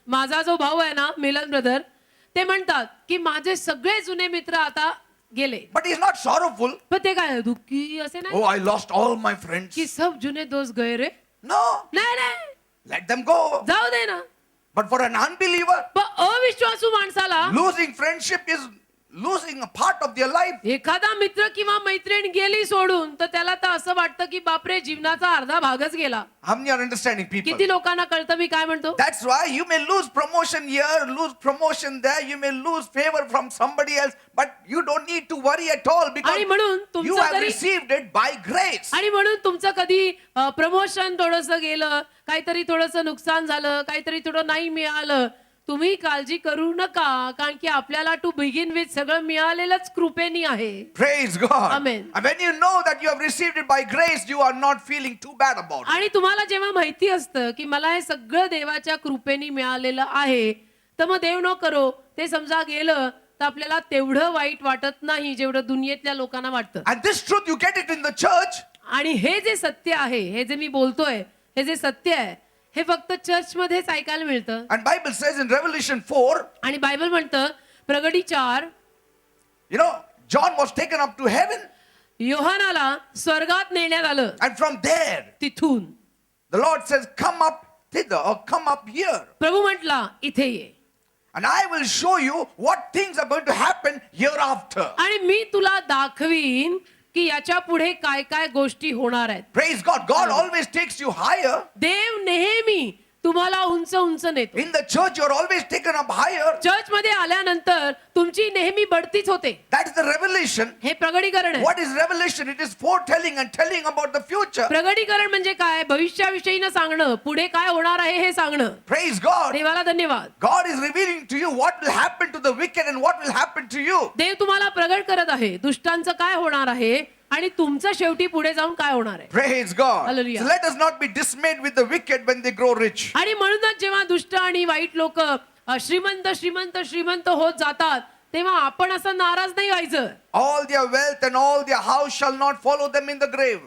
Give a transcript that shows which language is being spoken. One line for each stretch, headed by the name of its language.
Marathi: माझा जो भाऊ आहे ना, मिलन ब्रदर, ते म्हणतात की माझे सगळे जुने मित्र आता गेले.
English: But he's not sorrowful.
Marathi: पण ते काय दुःखी असे नाही
English: Oh, I lost all my friends.
Hindi: की सब जुने दोस्त गए रे.
English: No,
Marathi: नाही नाही,
English: let them go.
Marathi: जाऊ दे ना.
English: But for an unbeliever,
Marathi: पण अविश्वासू माणसाला
English: losing friendship is losing a part of their life.
Marathi: एखादा मित्र किंवा मैत्रीण गेली सोडून, तर त्याला तर असं वाटतं की बापरे, जीवनाचा अर्धा भागच गेला.
English: How many are understanding people?
Marathi: किती लोकांना कळतं मी काय म्हणतो.
English: That's why you may lose promotion here, lose promotion there, you may lose favor from somebody else, but you don't need to worry at all because
Marathi: आणि म्हणून
English: you
Marathi: तुमचं
English: have
Marathi: कधी
English: received it by grace.
Marathi: आणि म्हणून तुमचं कधी promotion थोडंसं गेलं, काहीतरी थोडंसं नुकसान झालं, काहीतरी थोडं नाही मिळालं, तुम्ही काळजी करू नका, कारण की आपल्याला
English: to begin with
Marathi: सगळं मिळालेलंच कृपेनी आहे.
English: Praise God. Amen. And when you know that you have received it by grace, you are not feeling too bad about it.
Marathi: आणि तुम्हाला जेव्हा माहिती असतं की मला हे सगळं देवाच्या कृपेनी मिळालेलं आहे, तर मग देव न करो ते समजा गेलं तर आपल्याला तेवढं वाईट वाटत नाही जेवढं दुनियेतल्या लोकांना वाटतं.
English: And this truth, you get it in the church.
Marathi: आणि हे जे सत्य आहे, हे जे मी बोलतोय, हे जे सत्य आहे, हे फक्त चर्च मध्येच ऐकायला मिळतं.
English: And Bible says in Revelation 4,
Marathi: आणि बायबल म्हणतं प्रगटी 4,
English: you know, John was taken up to heaven.
Marathi: योहानाला स्वर्गात नेण्यात आलं.
English: And from there,
Marathi: तिथून
English: the Lord says, come up thither or come up here.
Marathi: प्रभू म्हटला इथे ये
English: And I will show you what things are going to happen hereafter.
Marathi: आणि मी तुला दाखवीन की याच्या पुढे काय काय गोष्टी होणार आहेत.
English: Praise God. God always takes you higher.
Marathi: देव नेहमी तुम्हाला उंच उंच नेतो.
English: In the church, you're always taken up higher.
Marathi: Church मध्ये आल्यानंतर तुमची नेहमी बढतीच होते.
English: That is the revelation.
Marathi: हे प्रगटीकरण आहे.
English: What is revelation? It is foretelling and telling about the future.
Marathi: प्रगटीकरण म्हणजे काय? भविष्याविषयी सांगणं, पुढे काय होणार आहे हे सांगणं.
English: Praise God.
Marathi: देवाला धन्यवाद.
English: God is revealing to you what will happen to the wicked and what will happen to you.
Marathi: देव तुम्हाला प्रगट करत आहे. दुष्टांचं काय होणार आहे आणि तुमचं शेवटी पुढे जाऊन काय होणार आहे.
English: Praise God. Hallelujah. So let us not be dismayed with the wicked when they grow rich.
Marathi: आणि म्हणूनच जेव्हा दुष्ट आणि वाईट लोक श्रीमंत श्रीमंत श्रीमंत होत जातात तेव्हा आपण असं नाराज नाही व्हायचं.
English: All their wealth and all their house shall not follow them in the grave.